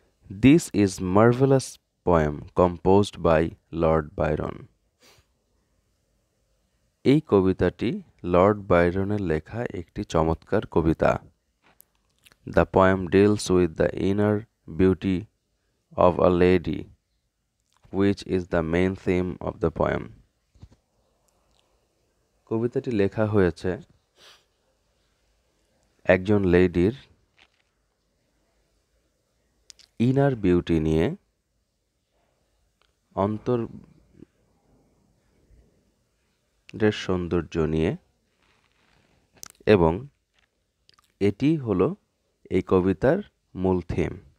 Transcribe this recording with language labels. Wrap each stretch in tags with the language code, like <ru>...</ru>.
<en>This is marvelous poem composed by Lord Byron.</en> <bn>এই কবিতাটি Lord বাইরনের লেখা একটি চমৎকার কবিতা।</bn> <en>The poem deals with the inner beauty of a lady, which is the main theme of the poem.</en> <bn>কবিতাটি লেখা হয়েছে একজন লেডির ইনার বিউটি নিয়ে, অন্তরের সৌন্দর্য নিয়ে, এবং এটি হলো এই কবিতার মূল থিম।</bn>